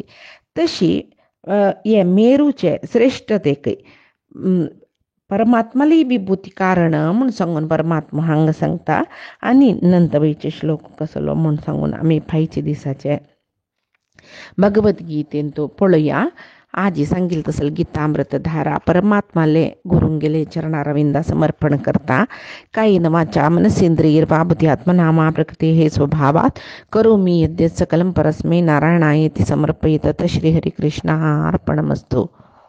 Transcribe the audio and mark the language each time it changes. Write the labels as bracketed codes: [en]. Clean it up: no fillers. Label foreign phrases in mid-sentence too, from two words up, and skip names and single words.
[kok] तशी हे मेरूचे श्रेष्ठतेक परमात्माली विभूती कारण म्हूण सांगून परमात्मा हांगा सांगता. आनी नंतवयचे श्लोक कसलो म्हूण सांगून आमी फायचे दिसाचे भगवद्गीतेन तो पळया. आजी सांगिल तसल गीतामृत धारा परमात्माले गुरुंगेले चरणारविंदा समर्पण करता. [sa] कायेन वाचा मनसेंद्रियैर्वा बुद्ध्यात्मना प्रकृते हे स्वभावात करोमि यद्यत् सकलं परस्मै नारायणायेति समर्पयेत्. श्रीहरिकृष्णार्पणमस्तु.